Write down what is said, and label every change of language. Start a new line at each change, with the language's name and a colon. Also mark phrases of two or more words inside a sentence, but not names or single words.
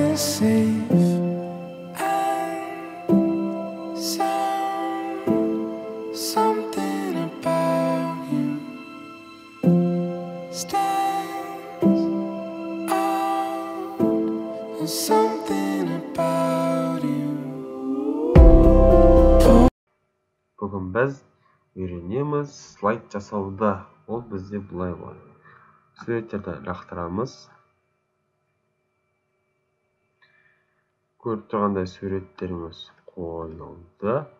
English: safe and sound. Something about you stands out. There's something about you.
Kazakh: Бүгін біз үйренеміз слайд жасауды. Ол бізде бұлай болады. Суреттерді лақтырамыз. Көріп тұрғандай суреттеріміз қойылды.